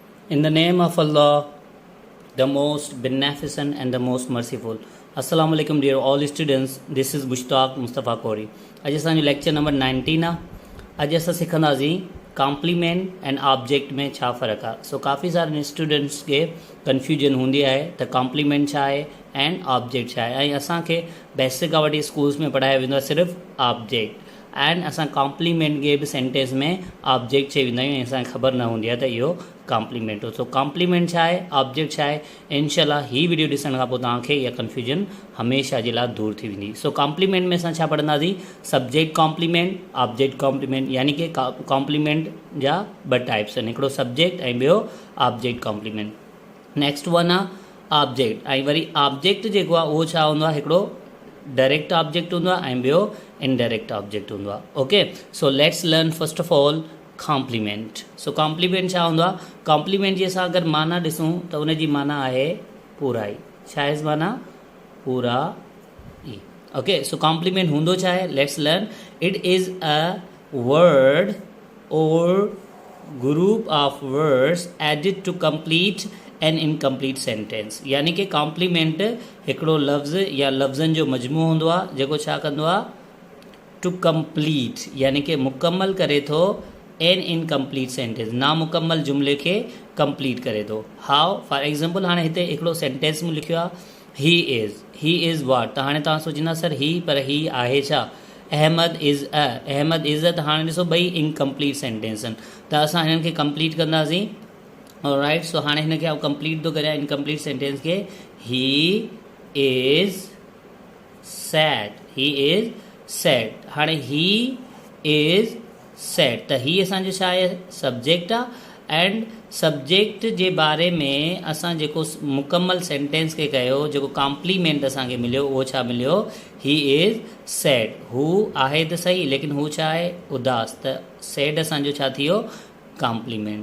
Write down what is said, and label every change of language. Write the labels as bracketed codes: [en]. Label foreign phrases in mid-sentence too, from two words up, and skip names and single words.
[en] In the name of Allah, the most beneficent and the most merciful. Assalamu alaikum dear all students. This is Mushtaq Mustafa Kori. [sd] अॼु असांजो लेक्चर नंबर 19 आहे. अॼु असां सिखंदासीं [en] complement and object [sd] में छा फ़र्क़ु आहे. सो काफ़ी सारे स्टूडेंट्स खे कन्फ्यूजन हूंदी आहे त कॉम्प्लीमेंट छा आहे [en] and object [sd] छा आहे. ऐं असांखे बेसिक खां वठी स्कूल्स में पढ़ायो वेंदो आहे सिर्फ़ु [en] object and [sd] असां कॉम्प्लीमेंट खे बि सेंटेंस में ऑब्जेक्ट चई वेंदा आहियूं ऐं असांखे ख़बर न हूंदी आहे त इहो कॉम्प्लीमेंट हो. सो कॉम्प्लीमेंट छा आहे, ऑब्जेक्ट छा आहे. इंशाल्लाह ही वीडियो ॾिसण खां पोइ तव्हांखे इहा कन्फ्यूजन हमेशह जे लाइ दूर थी वेंदी. सो कॉम्प्लीमेंट में असां छा पढ़ंदासीं, [en] subject complement, object complement. [sd] यानी कि कॉम्प्लीमेंट जा ॿ टाइप्स आहिनि, हिकिड़ो सब्जेक्ट ऐं ॿियो [en] object complement. next one [sd] आहे ऑब्जेक्ट. ऐं वरी ऑब्जेक्ट जेको आहे उहो छा हूंदो आहे, हिकिड़ो [en] direct object [sd] हूंदो आहे ऐं ॿियो [en] indirect object [sd] हूंदो आहे. [en] OK, so let's learn first of all complement. [sd] सो कॉम्प्लीमेंट छा हूंदो आहे. कॉम्प्लीमेंट जी असां अगरि माना ॾिसूं त उनजी माना आहे पूराई. छा आहे माना, पूराई. [en] OK, so complement [sd] हूंदो छा आहे, [en] Let's learn. It is a word or group of words added to complete an incomplete sentence. [sd] यानी कि कॉम्प्लीमेंट हिकिड़ो लफ़्ज़ या लफ़्ज़नि जो मजमू हूंदो आहे जेको छा कंदो आहे, [en] to complete [sd] यानी कि मुकमल करे थो [en] an incomplete sentence, [sd] नामुकम्मल जुमिले खे कंप्लीट करे थो. [en] how, for example [sd] हाणे हिते हिकिड़ो सेंटेंस में लिखियो आहे [en] he is what. [sd] त हाणे तव्हां सोचींदा सर ही, पर ही आहे छा. अहमद इज़ त हाणे ॾिसो ॿई [en] incomplete sentence [sd] आहिनि त असां हिननि खे कंप्लीट कंदासीं. [en] alright, so [sd] हाणे हिन खे कंप्लीट थो करे [en] incomplete sentence [sd] खे. [en] he is sad, he is sad. [sd] हाणे [en] he is sad [sd] त ही असांजो छा आहे, सब्जेक्ट आहे. एंड सब्जेक्ट जे बारे में असां जेको मुकमल सेंटेंस खे कयो, जेको कॉम्प्लीमेंट असांखे मिलियो उहो छा मिलियो, [en] he is sad. [sd] हू आहे त सही लेकिन हू छा आहे, उदास. त सैड असांजो छा थी वियो, कॉम्प्लीमेंट.